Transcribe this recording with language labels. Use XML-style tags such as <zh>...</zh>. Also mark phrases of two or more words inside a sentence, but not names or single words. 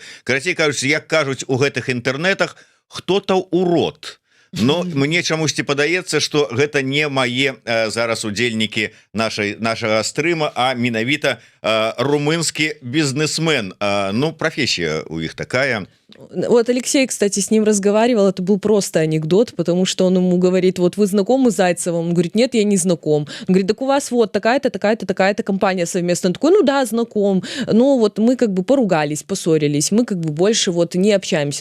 <be>Карацей кажуць, як кажуць у гэтых інтэрнетах,</be> <ru>хто-то урод.</ru> <be>Но мне чамусьці падаецца, што гэта не мае зараз удзельнікі нашага стрыма, а менавіта румынскі бізнесмен.</be> <ru>Ну, профессия у іх такая. Вот Алексей, кстати, с ним разговаривал, это был просто анекдот, потому что он ему говорит, вот вы знакомы с Зайцевым? Он говорит, нет, я не знаком. Он говорит, так у вас вот такая-то, такая-то, такая-то компания совместная. Он такой, ну да, знаком. Но вот мы как бы поругались, поссорились, мы как бы больше вот не общаемся.</ru>